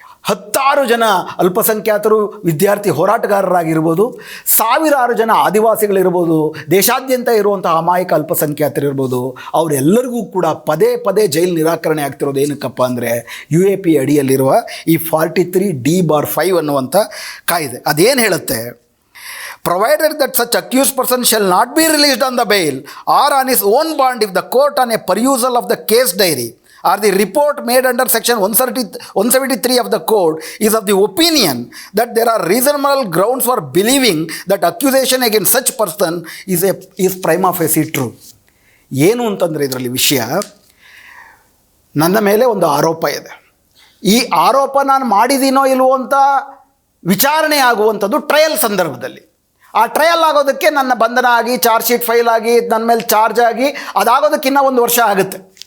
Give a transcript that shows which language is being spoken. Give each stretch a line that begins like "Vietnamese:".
Kannada: 10 ಜನ ಅಲ್ಪಸಂಖ್ಯಾತರು ವಿದ್ಯಾರ್ಥಿ ಹೋರಾಟಗಾರರಾಗಿರ್ಬೋದು, ಸಾವಿರಾರು ಜನ ಆದಿವಾಸಿಗಳಿರ್ಬೋದು, ದೇಶಾದ್ಯಂತ ಇರುವಂಥ ಅಮಾಯಕ ಅಲ್ಪಸಂಖ್ಯಾತರಿರ್ಬೋದು, ಅವರೆಲ್ಲರಿಗೂ ಕೂಡ ಪದೇ ಪದೇ ಜೈಲು ನಿರಾಕರಣೆ ಆಗ್ತಿರೋದು ಏನಕ್ಕಪ್ಪ ಅಂದರೆ UAPA ಅಡಿಯಲ್ಲಿರುವ ಈ 43D/5 ಅನ್ನುವಂಥ ಕಾಯ್ದೆ. ಅದೇನು ಹೇಳುತ್ತೆ,
English: provided that such accused person shall not be released on the bail or on his own bond if the court on a perusal of the case diary or the report made under section 173 of the code is of the opinion that there are reasonable grounds for believing that accusation against such person is prima facie true.
Kannada: ಏನು ಅಂತಂದರೆ ಇದರಲ್ಲಿ ವಿಷಯ, ನನ್ನ ಮೇಲೆ ಒಂದು ಆರೋಪ ಇದೆ, ಈ ಆರೋಪ ನಾನು ಮಾಡಿದ್ದೀನೋ ಇಲ್ವೋ ಅಂತ ವಿಚಾರಣೆ ಆಗುವಂಥದ್ದು ಟ್ರಯಲ್ ಸಂದರ್ಭದಲ್ಲಿ. ಆ ಟ್ರಯಲ್ ಆಗೋದಕ್ಕೆ ನನ್ನ ಬಂಧನ ಆಗಿ ಚಾರ್ಜ್ ಶೀಟ್ ಫೈಲ್ ಆಗಿ ನನ್ನ ಮೇಲೆ ಚಾರ್ಜ್ ಆಗಿ ಅದಾಗೋದಕ್ಕಿಂತ 1 ವರ್ಷ ಆಗುತ್ತೆ.